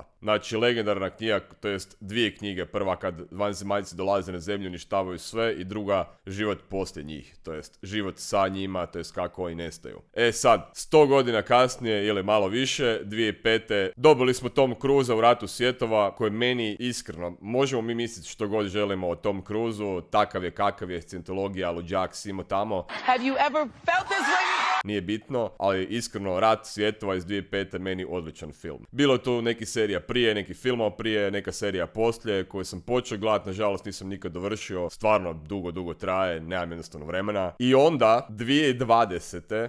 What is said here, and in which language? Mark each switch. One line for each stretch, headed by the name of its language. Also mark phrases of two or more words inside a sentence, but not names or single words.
Croatian: Znači, legendarna knjiga, to jest dvije knjige, prva kad vanzemaljci dolaze na zemlju, uništavaju sve, i druga život poslije njih, to jest život sa njima, to jest kako oni nestaju. E sad, 100 godina kasnije ili malo više, 2005. dobili smo Tom Cruisa u ratu svjetova, koji meni iskreno, možemo mi misliti što god želimo o Tom Cruisu, takav je kakav je, scientologija, luđak, simo tamo.
English: Have you ever felt this way?
Croatian: Nije bitno, ali iskreno Rat svjetova iz 2005. meni odličan film. Bilo je tu neki serija prije, neki filmova prije, neka serija poslije koju sam počeo gledat, nažalost nisam nikad dovršio, stvarno dugo traje, nemam jednostavno vremena. I onda 2020.